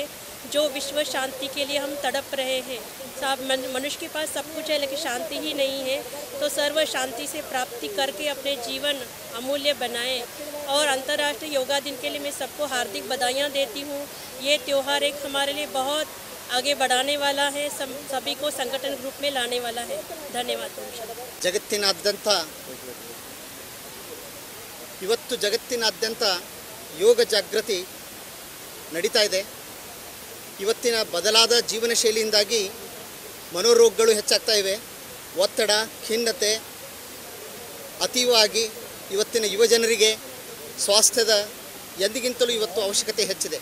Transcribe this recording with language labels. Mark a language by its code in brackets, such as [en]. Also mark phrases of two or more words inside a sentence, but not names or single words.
[hi] जो विश्व शांति के लिए हम तड़प रहे हैं, सब मनुष्य के पास सब कुछ है लेकिन शांति ही नहीं है, तो सर्व शांति से प्राप्ति करके अपने जीवन अमूल्य बनाएं। और अंतर्राष्ट्रीय योगा दिन के लिए मैं सबको हार्दिक बधाइयाँ देती हूँ। ये त्यौहार एक हमारे लिए बहुत आगे बढ़ाने वाला है, सभी को संगठन रूप में लाने वाला है। धन्यवाद। [kn] ಜಗತ್ತಿನಾದ್ಯಂತ ಇವತ್ತು ಜಗತ್ತಿನಾದ್ಯಂತ ಯೋಗ ಜಾಗೃತಿ ನಡೀತಾ ಇದೆ. ಇವತ್ತಿನ ಬದಲಾದ ಜೀವನ ಶೈಲಿಯಿಂದಾಗಿ ಮನೋರೋಗಗಳು ಹೆಚ್ಚಾಗ್ತಾ ಇವೆ. ಒತ್ತಡ, ಖಿನ್ನತೆ ಅತೀವವಾಗಿ ಇವತ್ತಿನ ಯುವಜನರಿಗೆ ಸ್ವಾಸ್ಥ್ಯದ ಎಂದಿಗಿಂತಲೂ ಇವತ್ತು ಅವಶ್ಯಕತೆ ಹೆಚ್ಚಿದೆ.